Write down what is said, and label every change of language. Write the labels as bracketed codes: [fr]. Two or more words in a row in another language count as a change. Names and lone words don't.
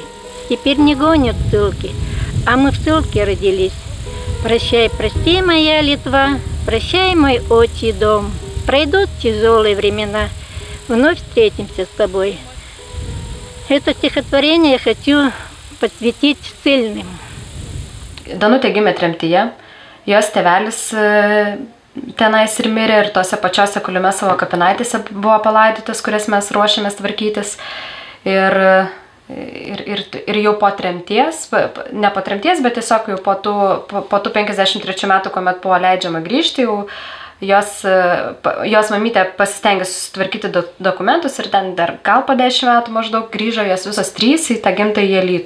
[ru] Теперь не гонят ссылки, а мы в ссылке родились. Прощай, прости, моя Литва, прощай, мой отчий дом. Пройдут тяжелые времена, вновь встретимся с тобой. Это стихотворение я хочу посвятить ссыльным. [lt] Danutė gimė tremtyje, jos tėvelis tenais ir mirė ir tose pačiose Kulimesovo kapinaitėse buvo palaidotas, kurias mes ruošiamės tvarkytis. Ir jau po tremties, ne po tremties, bet tiesiog jau po tų 53 metų, kuomet buvo leidžiama grįžti, jau jos mamytė pasistengė susitvarkyti dokumentus ir ten dar gal po 10 metų maždaug grįžo jos visos 3 į tą gimtąjį Alytų.